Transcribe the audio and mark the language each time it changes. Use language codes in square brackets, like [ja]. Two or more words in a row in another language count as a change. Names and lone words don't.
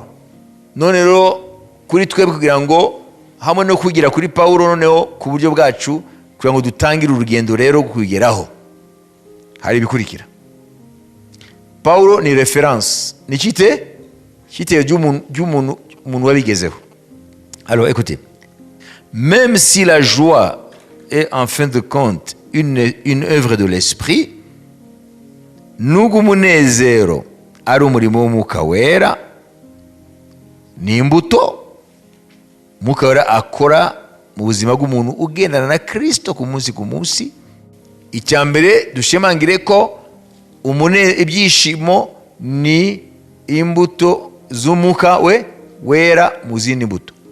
[rw] None rero kuri twebwe kugira ngo hamwe no kugira kuri Paulo noneho ku buryo bwacu kugira ngo dutangire urugendo rero kugeraho, hari ibikurikira. Paulo ni référence, ni cyite ry'umuntu wabigezeho. [fr] Alors écoutez, même si la joie est en fin de compte une œuvre de l'esprit, [rw] nubwo umunezero ari umurimo w'Umwuka Wera, ni imbuto Umwuka Wera akora mu buzima bw'umuntu ugendana na Kristo ku munsi. Icya mbere dushemangire ko ibyishimo ni imbuto z'Umwuka Wera mu zindi mbuto.